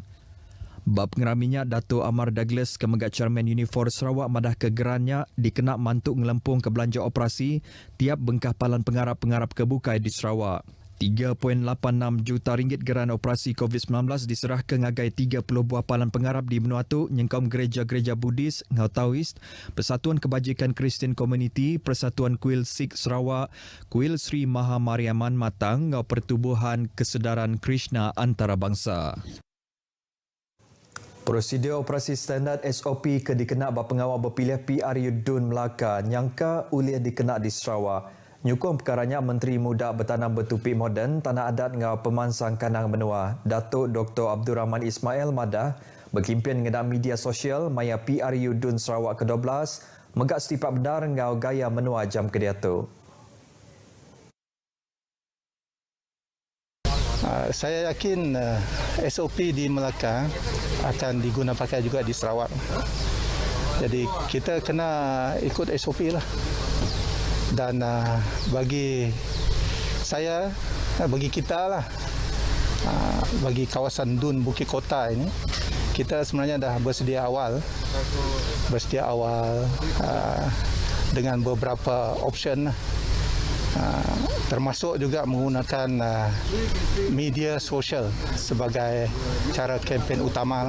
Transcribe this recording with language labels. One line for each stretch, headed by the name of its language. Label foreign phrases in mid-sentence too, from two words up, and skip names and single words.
Iban: Bab pengeraminya Dato' Amar Douglas kemegat Chairman Unifor Sarawak madah ke gerannya dikenak mantuk ngelempung ke belanja operasi tiap bengkah palan pengarap-pengarap kebukai di Sarawak. 3.86 juta ringgit geran operasi COVID-19 diserah ke ngagai 30 buah palan pengarap di benua tu nyengkaum gereja-gereja Buddhis, ngau Taoist, Persatuan Kebajikan Kristian Community, Persatuan Kuil Sikh Sarawak, Kuil Sri Maha Mariaman Matang, ngau Pertubuhan Kesedaran Krishna Antarabangsa. Prosedur operasi standard SOP ke dikenak bak pengawal berpilih PRU Dun Melaka nyangka ulih dikenak di Sarawak. Nyukung perkaranya Menteri Muda Bertanam Bertupi Moden Tanah Adat ngau Pemansang Kanang Benua Datuk Dr. Abdul Rahman Ismail madah berkimpian ngedam media sosial maya PRU Dun Sarawak ke-12 megak setipak benar ngau gaya menua jam kediatu.
Malay: Saya yakin SOP di Melaka akan diguna pakai juga di Sarawak. Jadi kita kena ikut SOP lah. Dan bagi saya, bagi kita lah, bagi kawasan Dun Bukit Kota ini, kita sebenarnya dah bersedia awal dengan beberapa option, termasuk juga menggunakan media sosial sebagai cara kempen utama lah.